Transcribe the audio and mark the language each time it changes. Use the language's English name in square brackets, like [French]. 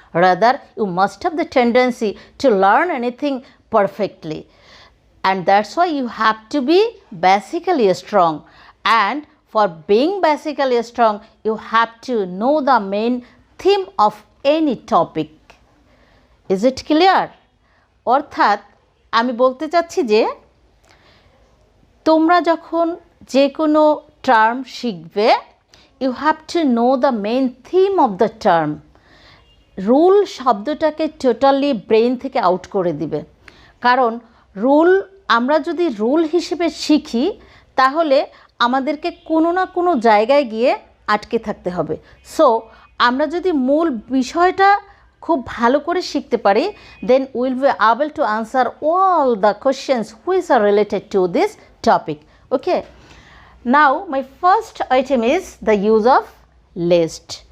[English] Rather, you must have the tendency to learn anything perfectly, and that's why you have to be basically strong. And for being basically strong, you have to know the main theme of any topic. Is it clear? [Bangla] অর্থাৎ আমি বলতে চাচ্ছি যে তোমরা যখন যে কোনো term শিখবে, [English] You have to know the main theme of the term. [Bangla] Rule শব্দটাকে টোটালি ব্রেন থেকে আউট করে দিবে, কারণ রুল আমরা যদি রুল হিসেবে শিখি তাহলে আমাদেরকে কোনো না কোনো জায়গায় গিয়ে আটকে থাকতে হবে। সো আমরা যদি মূল বিষয়টা খুব ভালো করে শিখতে পারি, [English] then we will be able to answer all the questions which are related to this topic. Okay, now my first item is the use of lest.